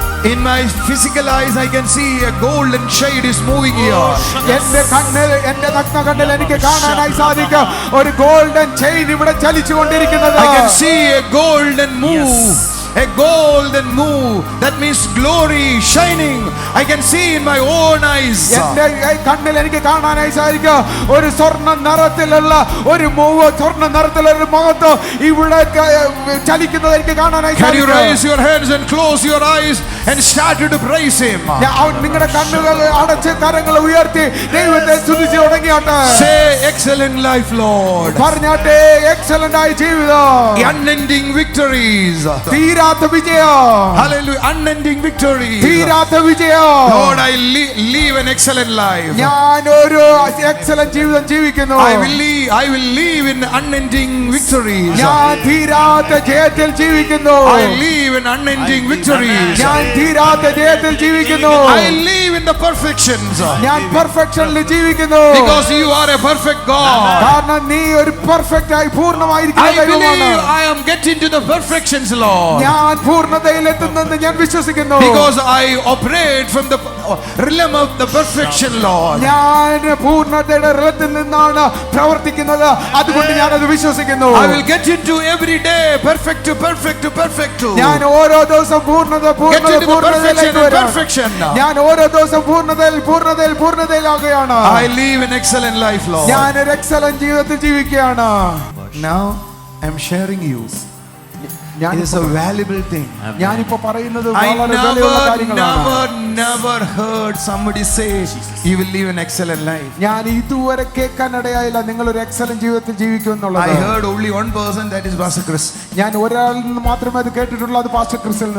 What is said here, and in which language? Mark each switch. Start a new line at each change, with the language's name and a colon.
English: In my physical eyes I can see a golden shade is moving here.
Malayalam: എന്റെ കണ്ണിൽ, എന്റെ നഗ്ന കണ്ണിൽ എനിക്ക് കാണാനായി സാധിക്കും ഒരു ഗോൾഡൻ ചെയിൻ ഇവിടെ ചലിച്ചുകൊണ്ടിരിക്കുന്നത്.
English: I can see a golden move. A golden move, that means glory shining. I can see in my own eyes.
Malayalam: എന്റെ കണ്ണിൽ എനിക്ക് കാണാനായി സാധിക്കും ഒരു സ്വർണ്ണ നിറത്തിലുള്ള ഒരു മൂവ്, സ്വർണ്ണ നിറത്തിലുള്ള ഒരു മഹത്വം ഇവിടെ ചലിക്കുന്നത് എനിക്ക് കാണാനായി
English: Can you
Malayalam: സാധിക്കും.
English: raise your hands and close your eyes and start to praise him?
Malayalam: നിങ്ങളുടെ കണ്ണുകൾ അടച്ച് കരങ്ങൾ ഉയർത്തി ദൈവത്തെ സ്തുതിച്ചു തുടങ്ങിയാട്ടെ.
English: Say excellent life, Lord.
Malayalam: പറഞ്ഞാട്ടെ എക്സലന്റ് ആയ ജീവിതം,
English: Unending victories.
Malayalam: തീരാത്ത വിജയം.
English: Hallelujah. Unending victories.
Malayalam: തീരാത്ത വിജയം.
English: Lord, I live an excellent life.
Malayalam: ഞാൻ ഒരു എക്സലന്റ് ജീവിതം ജീവിക്കുന്നു.
English: I will live in unending victories.
Malayalam: ഞാൻ തീരാത്ത ജയത്തിൽ ജീവിക്കുന്നു.
English: I live in unending victories.
Malayalam: ഞാൻ തീരാത്ത ജയത്തിൽ ജീവിക്കുന്നു.
English: I live in the perfections.
Malayalam: ഞാൻ പെർഫെക്ഷനിൽ ജീവിക്കുന്നു.
English: Because you are a perfect God.
Malayalam: കാരണം നീ ഒരു പെർഫെക്റ്റ് ആയി പൂർണ്ണമായിരിക്കുന്ന
English: I
Malayalam: ദൈവമാണ്.
English: believe I am getting to the perfections, Lord.
Malayalam: ഞാൻ പൂർണ്ണതയിൽ എത്തുന്നെന്ന് ഞാൻ വിശ്വസിക്കുന്നു.
English: Because I operate from the realm of the perfection, Lord.
Malayalam: ഞാൻ പൂർണ്ണതയുടെ റലത്തിൽ നിന്നാണ് പ്രവർത്തിക്കുന്നത്. അതുകൊണ്ട് ഞാൻ അത് വിശ്വസിക്കുന്നു.
English: I will get into every day perfect to perfect to perfect to.
Malayalam: ഞാൻ ഓരോ ദിവസം പൂർണ്ണതയിലേക്ക് വരാം.
English: Perfection.
Malayalam: ഞാൻ ഓരോ ദിവസം പൂർണ്ണതയിലാകുകയാണ്.
English: I live an excellent life, Lord.
Malayalam: ഞാൻ ഒരു എക്സലന്റ് ജീവിതത്തിൽ ജീവിക്കുകയാണ്.
English: Now I am sharing you. It is a valuable thing.
Malayalam: ഞാനിപ്പോ പറയുന്നത്
English: I
Malayalam: വളരെ വിലയുള്ള കാര്യങ്ങളാണ്.
English: never heard somebody say you will live an excellent life.
Malayalam: ഞാൻ ഇതുവരെ കേൾക്കാനിടയായില്ല നിങ്ങൾ ഒരു എക്സലന്റ് ജീവിതത്തിൽ ജീവിക്കുമെന്നുള്ളത്.
English: I heard only one person, that is Pastor Chris.
Malayalam: ഞാൻ ഒരാളിൽ നിന്ന് മാത്രമേ അത് കേട്ടിട്ടുള്ളൂ, അത് പാസ്റ്റർ ക്രിസിൽ